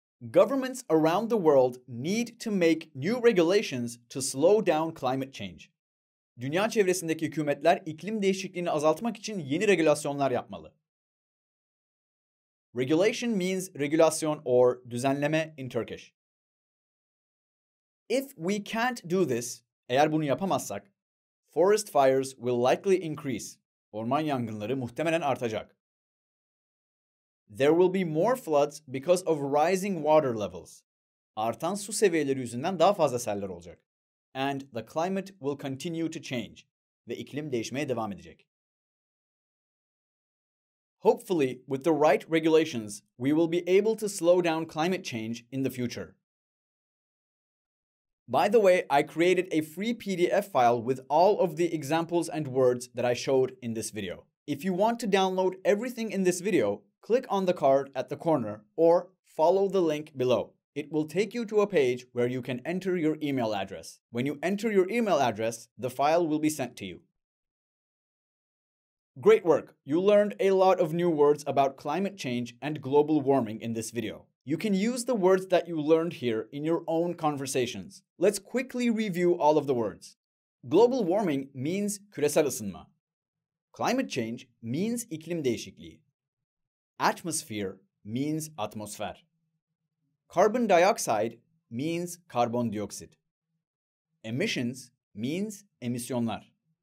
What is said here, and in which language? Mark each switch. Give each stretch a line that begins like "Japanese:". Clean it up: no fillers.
English: Governments around the world need to make new regulations to slow down climate change.
Turkish: Dünya çevresindeki hükümetler iklim değişikliğini azaltmak için yeni regülasyonlar yapmalı.
English: Regulation means regulasyon or düzenleme in Turkish. If we can't do this,
Turkish: eğer bunu yapamazsak,
English: forest fires will likely increase.
Turkish: Orman yangınları muhtemelen artacak.
English: There will be more floods because of rising water levels.
Turkish: Artan su seviyeleri yüzünden daha fazla seller olacak.
English: And the climate will continue to change.
Turkish: Ve iklim değişmeye devam edecek.
English: Hopefully, with the right regulations, we will be able to slow down climate change in the future. By the way, I created a free PDF file with all of the examples and words that I showed in this video. If you want to download everything in this video, click on the card at the corner or follow the link below. It will take you to a page where you can enter your email address. When you enter your email address, the file will be sent to you. Great work! You learned a lot of new words about climate change and global warming in this video. You can use the words that you learned here in your own conversations. Let's quickly review all of the words. Global warming means küresel ısınma. Climate change means iklim değişikliği. Atmosphere means atmosfer. Carbon dioxide means karbondioksit. Emissions means emisyonlar.